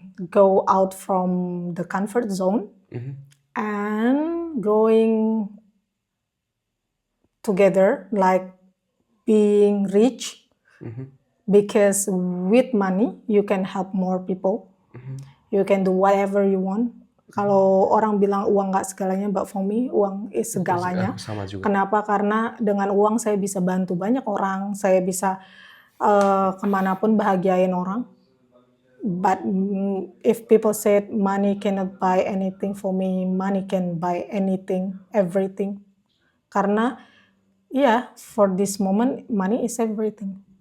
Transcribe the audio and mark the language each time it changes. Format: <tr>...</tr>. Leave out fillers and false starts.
<en>go out from the comfort zone and going together like being rich, because with money you can help more people, you can do whatever you want.</en> <id>Kalau orang bilang uang nggak segalanya,</id> <en>but for me</en> <id>uang is segalanya. Sama juga. Kenapa? Karena dengan uang saya bisa bantu banyak orang, saya bisa kemanapun bahagiain orang.</id> <en>But if people said money cannot buy anything, for me money can buy anything, everything.</en> <id>Karena</id> <en>for this moment money is everything.</en>